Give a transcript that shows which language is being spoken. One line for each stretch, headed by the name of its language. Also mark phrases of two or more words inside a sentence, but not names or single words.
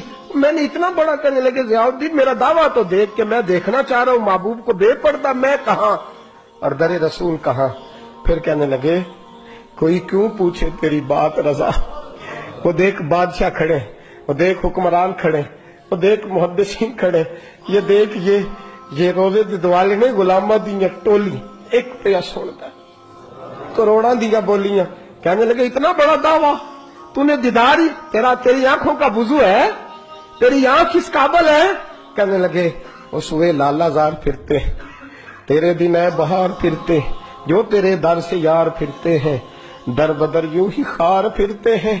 Urdu: میں نے اتنا بڑا کہنے لگے ضیاء الدین میرا دعویٰ تو دیکھ کہ میں دیکھنا چاہ رہا ہوں محبوب کو بے پردہ, میں کہاں اور در رسول کہاں. پھر کہنے لگے کوئی کیوں پوچھے تیری بات رضا.
Punjabi: وہ دیکھ بادشاہ کھڑے, وہ دیکھ حکمران کھڑے, وہ دیکھ محدثین کھڑے, یہ دیکھ یہ روزے دی دوالے نے غلامہ دیاں ٹولی ایک پیا سنتا کروڑاں دیاں بولیاں.
Urdu: کہنے لگے اتنا بڑا دعویٰ تو نے دیدار ہی تیری آنکھوں کا وضو ہے, تیری آنکھ اس قابل ہے. کہنے لگے وہ سوئے لالا زار پھرتے, تیرے دن اے بہار پھرتے, جو تیرے در سے یار پھرتے ہیں در بدر یوں ہی خار پھرتے ہیں.